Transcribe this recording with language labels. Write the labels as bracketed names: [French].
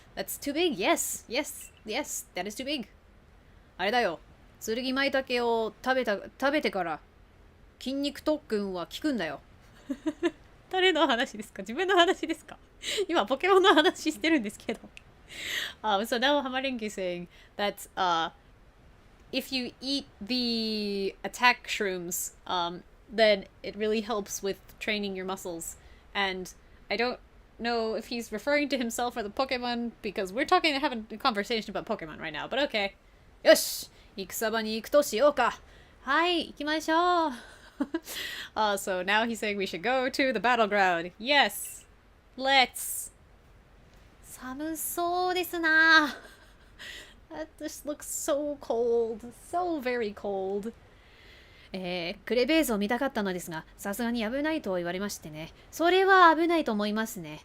[English] That's too big. Yes, that is too big. [Japanese] あれだよ。剣舞茸を食べてから筋肉特訓は効くんだよ。誰の話ですか？自分の話ですか？今ポケモンの話してるんですけど。 [English] So now Hamarenki is saying that if you eat the attack shrooms, then it really helps with training your muscles. And I don't know if he's referring to himself or the Pokemon, because we're having a conversation about Pokemon right now, but okay. [Japanese] よし、戦場に行くとしようか。はい、行きましょう。 [English] So now he's saying we should go to the battleground. Yes, let's. [Japanese] 寒そうですな。 [English] That just looks so cold, so very cold. [Japanese] クレベースを見たかったのですが、さすがに危ないと言われましてね。それは危ないと思いますね。